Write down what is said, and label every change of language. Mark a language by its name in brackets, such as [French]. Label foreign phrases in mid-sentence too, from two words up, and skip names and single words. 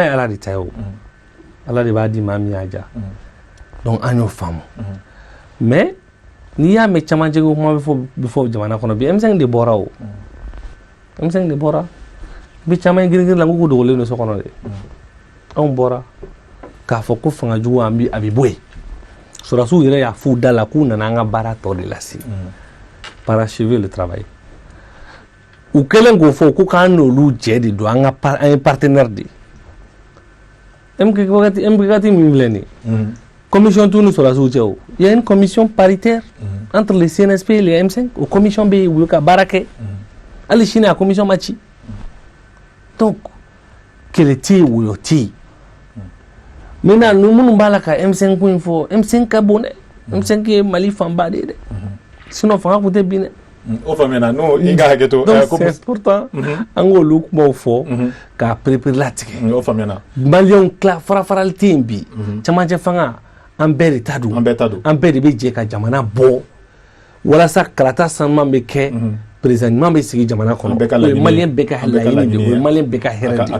[Bambara] ye Ala de ta ye o Ala de b'a di maa min y'a diya donc an y'o faamu mais n'i y'a mɛn camancɛ ko kuma bɛ fɔ jamana kɔnɔ bi M5 de bɔra o M5 de bɔra bi caman girin la ko dogolen do so kɔnɔ de anw bɔra k'a fɔ ko fanga jugu a bɛ bɔ yen sɔrɔsiw yɛrɛ y'a f'u da la k'u nana an ka baara tɔ de lase [French] parachever le travail [Bambara] u kɛlen k'o fɔ ko k'an n'olu jɛ de don an ye partenaire de MK min filɛ nin commission t'u ni sɔrɔsiw cɛ o [French] il y a une commission paritaire entre les CNSP et les M5 [Bambara] o commission bɛ yen u ka baara kɛ hali sini a commission ma ci donc kɛlɛ tɛ yen woyo tɛ yen maintenant minnu b'a la ka M5 ko in fɔ M5 ka bon dɛ M5 ye Mali fanba de ye dɛ sinon fanga tun tɛ bin dɛ o faamuyana n'o i ka hakɛ to donc [French] c'est important [Bambara] an k'olu kumaw fɔ k'a perepere latigɛ o faamuyana maliyɛnw fara-farali tɛ yen bi camancɛ fanga an bɛɛ de ta don an bɛɛ de bɛ jɛ ka jamana bɔ walasa kalata sanuman bɛ kɛ président ɲuman bɛ sigi jamana kɔnɔ o ye maliyɛn bɛɛ ka laɲini de o ye maliyɛn bɛɛ ka hɛrɛ de